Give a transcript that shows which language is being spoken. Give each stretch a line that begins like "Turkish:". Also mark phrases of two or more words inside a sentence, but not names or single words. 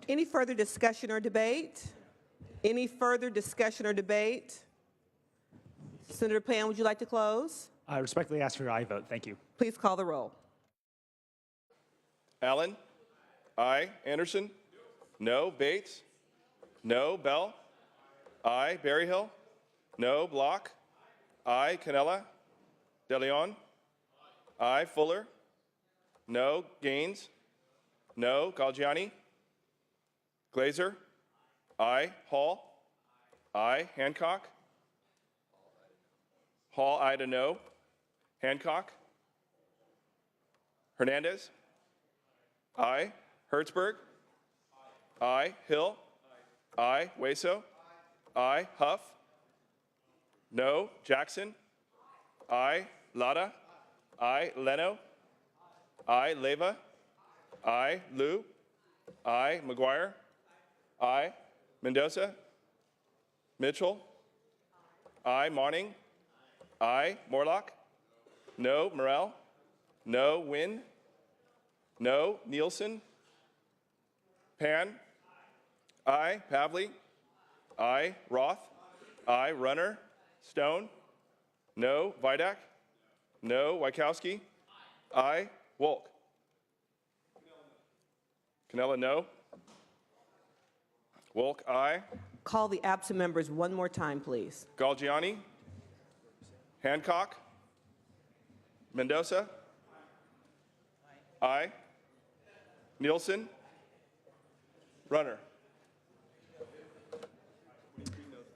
English: Any further discussion or debate? Any further discussion or debate? Senator Pan, would you like to close? I respectfully ask for your aye vote. Thank you. Please call the roll. Allen? Aye. Anderson? No. Bates? No. Bell? Aye. Berryhill? No. Block? Aye. Canella? De Leon? Aye. Fuller? No. Gaines? No. Galgiani? Glazer? Aye. Hall? Aye. Hancock? Hall, aye to no. Hancock? Hernandez? Aye. Hertzberg? Aye. Hill? Aye. Hueso? Aye. Huff? No. Jackson? Aye. Lada? Aye. Leno? Aye. Leva? Aye. Liu? Aye. McGuire? Aye. Mendoza? Mitchell? Aye. Monning? Aye. Morlock? No. Morrell? No. Wynn? No. Nielsen? Pan? Aye. Pavley? Aye. Roth? Aye. Runner? Stone? No. Vidak? No. Wykowski? Aye. Wolk? Canella, no. Wolk, aye. Call the absent members one more time, please. Galgiani? Hancock? Mendoza? Aye. Nielsen? Runner?